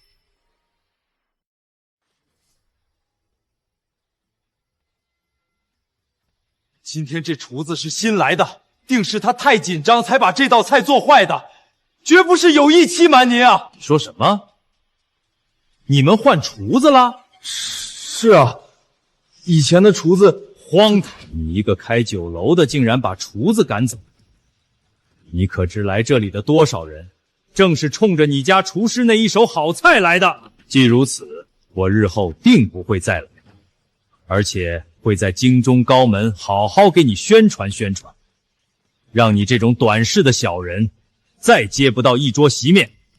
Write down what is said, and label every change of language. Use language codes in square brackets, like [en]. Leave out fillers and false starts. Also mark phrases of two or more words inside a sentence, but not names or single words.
[zh] 今天這廚子是新來的，定是他太緊張才把這道菜做壞的，絕不是有意欺瞞您啊！你說什麼？你們換廚子了？是啊，以前的廚子。荒唐！你一個開酒樓的，竟然把廚子趕走。你可知來這裡的多少人，正是衝着你家廚師那一手好菜來的。既如此，我日後定不會再來，而且會在京中高門好好給你宣傳宣傳，讓你這種短視的小人再接不到一桌席面。